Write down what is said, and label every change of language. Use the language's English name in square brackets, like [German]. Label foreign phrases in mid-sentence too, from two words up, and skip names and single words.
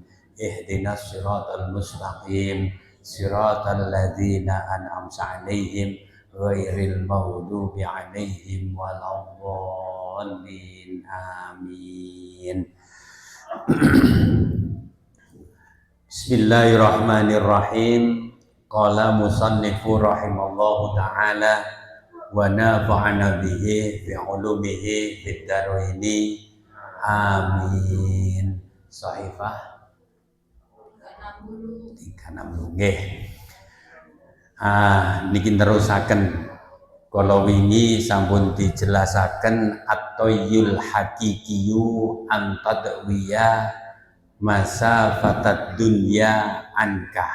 [Arabic] اهدنا الصراط المستقيم صراط الذين أنعمت عليهم غير المغضوب عليهم ولا الضالين. Amin. Bismillahirrahmanirrahim. قال المصنف رحمه الله تعالى ونفعنا به في علومه في الدارين. [Javanese] Amin. Sahifah 36 nggih. Niki terusaken kala wingi sampun dijelasaken [Arabic] الطي الحقيقي أن تطوي مسافة الدنيا عنك.